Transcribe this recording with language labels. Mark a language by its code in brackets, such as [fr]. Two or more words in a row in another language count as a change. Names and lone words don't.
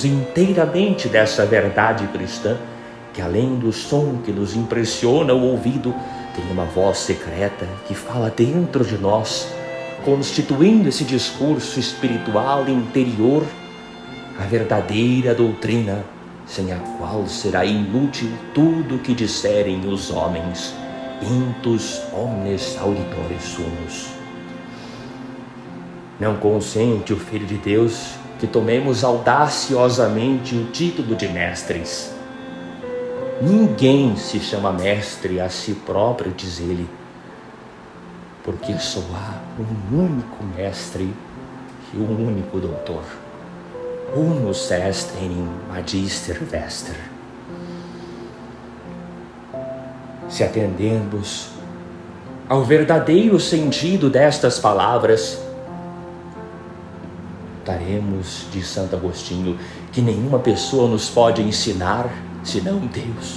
[pt] inteiramente dessa verdade cristã, que além do som que nos impressiona o ouvido, tem uma voz secreta que fala dentro de nós, constituindo esse discurso espiritual interior, a verdadeira doutrina, sem a qual será inútil tudo o que disserem os homens, [la] intus omnes auditores sumus. [pt] Não consente o Filho de Deus que tomemos audaciosamente o título de mestres. Ninguém se chama mestre a si próprio, diz ele, porque só há um único mestre e um único doutor. [la] Unus est enim magister vester. [pt] Se atendermos ao verdadeiro sentido destas palavras, daremos de Santo Agostinho que nenhuma pessoa nos pode ensinar senão Deus.